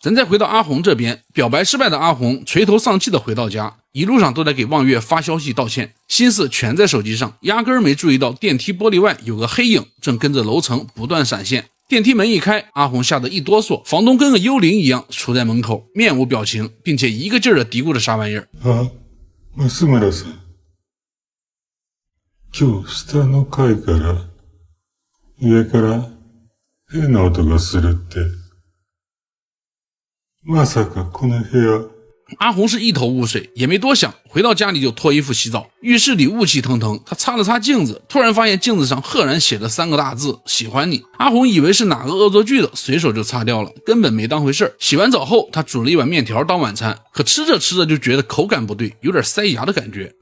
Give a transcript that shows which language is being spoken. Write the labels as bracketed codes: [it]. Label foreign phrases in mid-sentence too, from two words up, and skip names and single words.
[zh] 咱再回到阿红这边，表白失败的阿红垂头丧气的回到家，一路上都在给望月发消息道歉，心思全在手机上，压根没注意到电梯玻璃外有个黑影正跟着楼层不断闪现。电梯门一开，阿红吓得一哆嗦，房东跟个幽灵一样杵在门口，面无表情，并且一个劲儿的嘀咕着啥玩意儿。 [ja] 松村さん、今日下の階から上から変な音がするって。まさかこの部屋。 [zh] 阿红是一头雾水，也没多想，回到家里就脱衣服洗澡。浴室里雾气腾腾，她擦了擦镜子，突然发现镜子上赫然写了3个大字：喜欢你。阿红以为是哪个恶作剧的，随手就擦掉了，根本没当回事。洗完澡后，她煮了一碗面条当晚餐，可吃着吃着就觉得口感不对，有点塞牙的感觉。